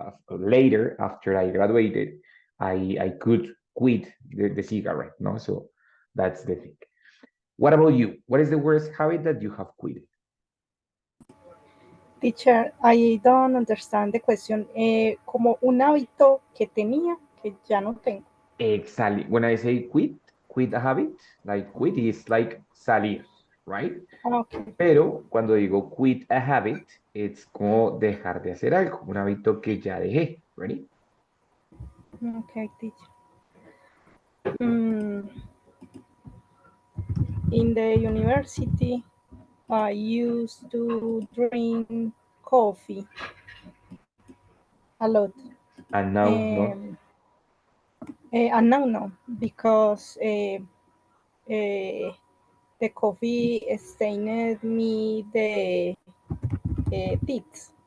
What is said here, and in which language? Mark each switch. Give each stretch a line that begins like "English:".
English: Later after I graduated, I could quit the cigarette. No, so that's the thing. What about you? What is the worst habit that you have quit? Teacher, I don't understand the question.
Spanish: Como un hábito que tenía que ya no tengo.
English: Exactly. When I say quit a habit, like quit is like salir, right? Ah, okay.
Spanish: Pero cuando digo
English: quit a habit,
Spanish: es como dejar de hacer algo, un hábito que ya dejé, ¿ready?
English: Okay, teacher. Mm, in the university, I used to drink coffee a lot. And now, no? Um, and now no, because the coffee stained me the teeth.